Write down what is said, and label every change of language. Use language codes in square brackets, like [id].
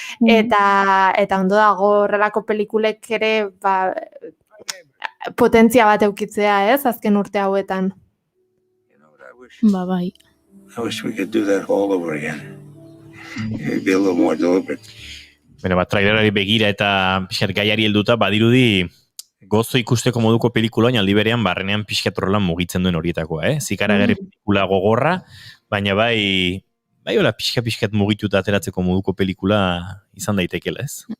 [eu] Eta ondo dago horrelako pelikulek ere potentzia bat eukitzea, ez, azken urte hauetan. Bai. [en] I wish we could do that all over again. It'd be a little more deliberate. [eu] Trailerari begira eta pixkat gaiari helduta, badirudi gozo ikusteko moduko pelikula, aldi berean barrenean pixkat horrelan mugitzen duen horietakoa, Zikaragarri pelikula gogorra, baina bai hola pixkat mugituta ateratzeko moduko pelikula izan daitekela, ez?